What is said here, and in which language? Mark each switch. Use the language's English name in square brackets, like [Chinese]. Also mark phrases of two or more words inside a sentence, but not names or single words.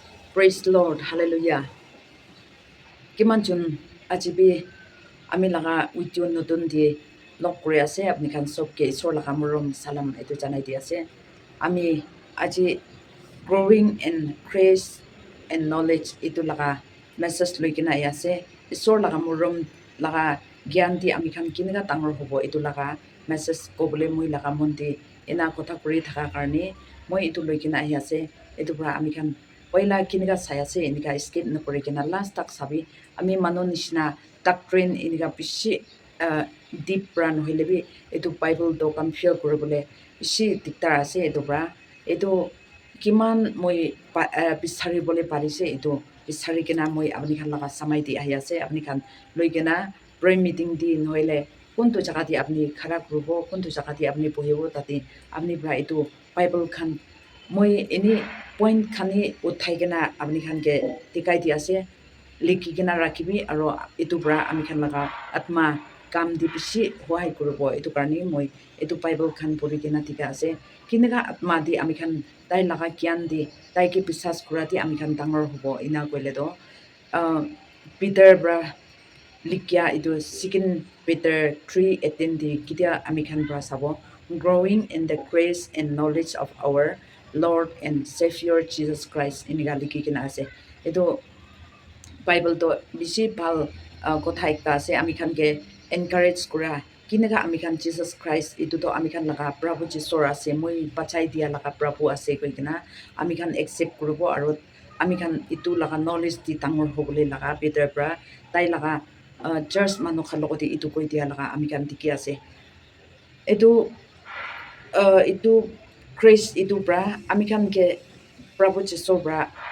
[English] Praise the Lord. Hallelujah. [Naga Pidgin] Kimanchun ajibi ami laga video notun di log kuri ase apni khan sob ke isor laga murum salam etu janai di ase. Ami aji [English] growing in grace and knowledge [Naga Pidgin] itu laga message loi kina ai ase. Isor laga murum laga gyan di ami khan kiniga tangor hobo itu laga message ko bole moi laga mundi ina kotha kuri thaka karni moi itu loi kina ai ase. Itu pra ami khan Oila kiniga saya se inika skip na kuri kina last tak sabi ami mano nishina doctrine inika bishi [English] deep brand [Naga Pidgin] hoilebi etu Bible do kam feel kuribole bishi diktar ase etu bra etu kiman moi bisari bole parise etu bisari kina moi apni khan laga samai di ahi ase apni khan loi kina [English] prayer meeting [Naga Pidgin] di noile kuntu jaga di apni khara kurubo kuntu jaga di apni bohibo tati apni bra etu Bible khan moi ini point khani uthai kena apni khan ke tikai di ase likhi kena rakhibi aro itu bra ami khan laga atma kam di bishi hoai kurubo itu karni moi itu Bible khan puri kena tika ase kinaga atma di ami khan tai laga gyan di tai ke bisas kura di ami khan dangor hobo ina koile do Peter bra likya itu second Peter 3:18 di kitia ami khan bra sabo [English] growing in the grace and knowledge of our Lord and Savior Jesus Christ [Naga Pidgin] iniga likhi kina ase itu Bible to bishi bhal kotha ekta ase ami khan ke encourage kura kinaga ami khan Jesus Christ itu to ami khan laga Prabhu Jisor ase moi bachai dia laga Prabhu ase koi kina ami khan accept kurubo aro ami khan itu laga knowledge di tangor hobole laga Peter bra tai laga church manu khan logoti itu koi dia laga ami khan dikhi ase itu grace itu bra ami khan ke Prabhu Jisor bra